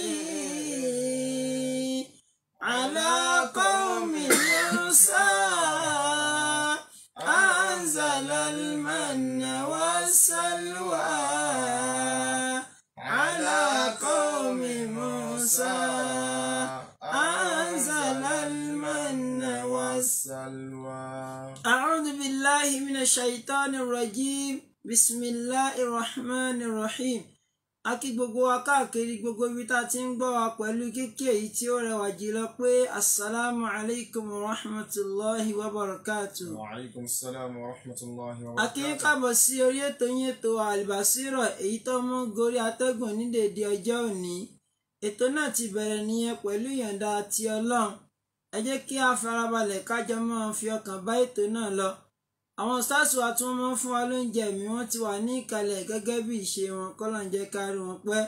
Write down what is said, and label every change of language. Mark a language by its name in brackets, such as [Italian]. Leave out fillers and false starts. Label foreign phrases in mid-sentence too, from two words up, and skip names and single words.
[Arabic] على قوم موسى أنزل المن والسلوى على قوم موسى أنزل المن والسلوى. أعوذ بالله من الشيطان الرجيم بسم الله الرحمن الرحيم. [Yoruba] A kí gbogbo wa káàkiri gbogbo ibi tá a ti ń gbọ́ wa pẹ̀lú kíkí èyí tí ó rẹwà jùlọ pé [Arabic] السلام عليكم ورحمة الله وبركاته. وعليكم السلام ورحمة الله و [Yoruba] A [Arabic] بركاته. [Yoruba] kí ń káàbọ̀ sí orí ètò yín ètò Al-Basira èyí tó mú gorí atẹ́gùn ní dédé ọjọ́ òní. Ètò náà ti bẹ̀rẹ̀ nìyẹn pẹ̀lú ìyọ̀ǹda ti Ọlọ́run. Ẹ jẹ́ kí a farabalẹ̀ kájọ máa fi ọkàn bá ètò náà lọ. Àwọn stars wa tí wọ́n máa ń fún wa lóúnjẹ mi wọ́n ti wà ní ìkàlẹ̀ gẹ́gẹ́ bí ìṣe wọn kọ́lọ́n jẹ́ ká rí wọn pẹ́.